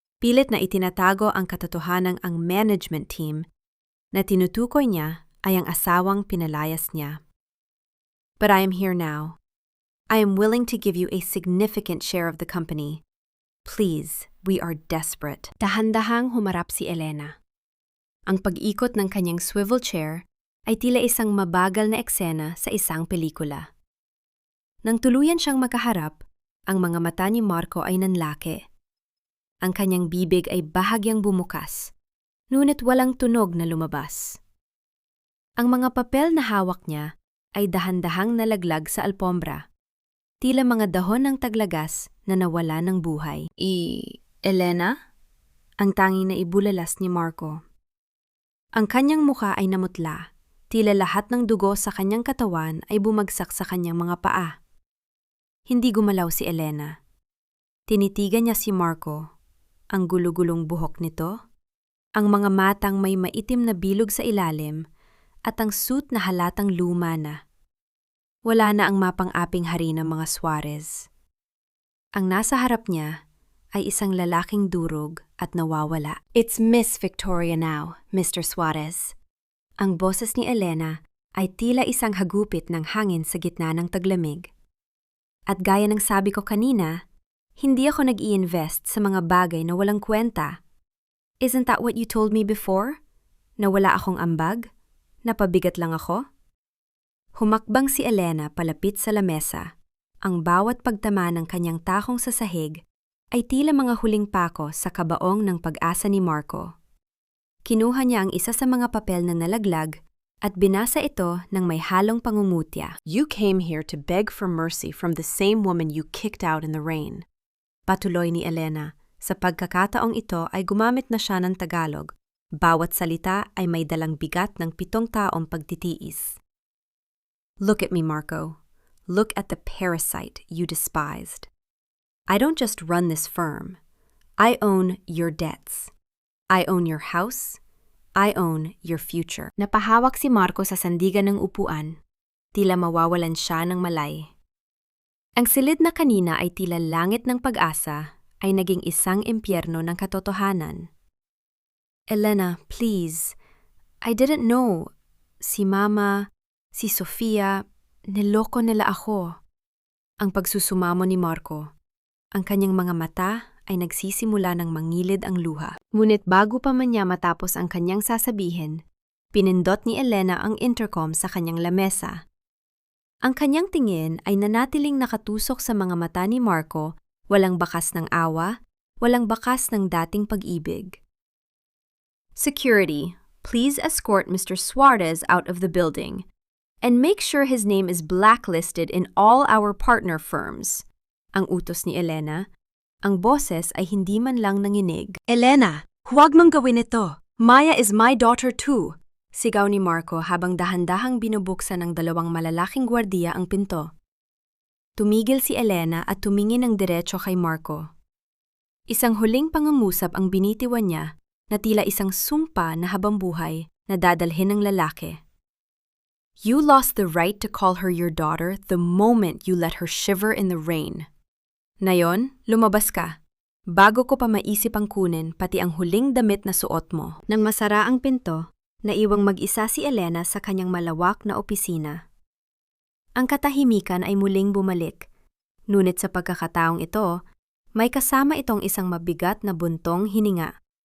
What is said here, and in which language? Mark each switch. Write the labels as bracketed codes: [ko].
[tl] Pilit na itinatago ang katotohanan ang management team na tinutukoy niya ay ang asawang pinalayas niya. [en] But I am here now. I am willing to give you a significant share of the company. Please, we are desperate. [tl] Dahan-dahang humarap si Elena. Ang pag-ikot ng kanyang swivel chair ay tila isang mabagal na eksena sa isang pelikula. Nang tuluyan siyang makaharap, ang mga mata ni Marco ay nanlaki. Ang kanyang bibig ay bahagyang bumukas, ngunit walang tunog na lumabas. Ang mga papel na hawak niya ay dahan-dahang nalaglag sa alpombra. Tila mga dahon ng taglagas na nawala ng buhay. Elena? Ang tanging na ibulalas ni Marco. Ang kanyang mukha ay namutla. Tila lahat ng dugo sa kanyang katawan ay bumagsak sa kanyang mga paa. Hindi gumalaw si Elena. Tinitigan niya si Marco. Ang gulo-gulong buhok nito, ang mga matang may maitim na bilog sa ilalim, at ang suit na halatang luma na. Wala na ang mapang-aping hari ng mga Suarez. Ang nasa harap niya ay isang lalaking durog at nawawala. [en] It's Miss Victoria now, Mr. Suarez. [tl] Ang boses ni Elena ay tila isang hagupit ng hangin sa gitna ng taglamig. At gaya ng sabi ko kanina, hindi ako nag-i-invest sa mga bagay na walang kwenta. [en] Isn't that what you told me before? [tl] Na wala akong ambag? Na pabigat lang ako? Humakbang si Elena palapit sa lamesa. Ang bawat pagtama ng kanyang takong sa sahig ay tila mga huling pako sa kabaong ng pag-asa ni Marco. Kinuha niya ang isa sa mga papel na nalaglag at binasa ito ng may halong pangungutya. [en] You came here to beg for mercy from the same woman you kicked out in the rain. [tl] Patuloy ni Elena. Sa pagkakataong ito ay gumamit na siya ng Tagalog. Bawat salita ay may dalang bigat ng 7 taong pagtitiis. [en] Look at me, Marco. Look at the parasite you despised. I don't just run this firm. I own your debts. I own your house. I own your future. [tl] Napahawak si Marco sa sandigan ng upuan. Tila mawawalan siya ng malay. Ang silid na kanina ay tila langit ng pag-asa ay naging isang impyerno ng katotohanan. Elena, [en] please. I didn't know. [tl] Si Mama, si Sofia, niloko nila ako. Ang pagsusumamo ni Marco. Ang kanyang mga mata ay nagsisimula ng mangilid ang luha. Ngunit bago pa man niya matapos ang kanyang sasabihin, pinindot ni Elena ang intercom sa kanyang lamesa. Ang kanyang tingin ay nanatiling nakatusok sa mga mata ni Marco, walang bakas ng awa, walang bakas ng dating pag-ibig. [en] Security, please escort Mr. Suarez out of the building and make sure his name is blacklisted in all our partner firms. [tl] Ang utos ni Elena. Ang boses ay hindi man lang nanginig. Elena, huwag mong gawin ito. [en] Maya is my daughter too. [tl] Sigaw ni Marco habang dahan-dahang binubuksan ng dalawang malalaking gwardiya ang pinto. Tumigil si Elena at tumingin ng diretso kay Marco. Isang huling pangungusap ang binitiwan niya na tila isang sumpa na habambuhay na dadalhin ng lalaki. [en] You lost the right to call her your daughter the moment you let her shiver in the rain. [tl] Ngayon, lumabas ka. Bago ko pa maisip ang kunin pati ang huling damit na suot mo. Nang masara ang pinto, naiwang mag-isa si Elena sa kanyang malawak na opisina. Ang katahimikan ay muling bumalik. Ngunit sa pagkakataong ito, may kasama itong isang mabigat na buntong hininga.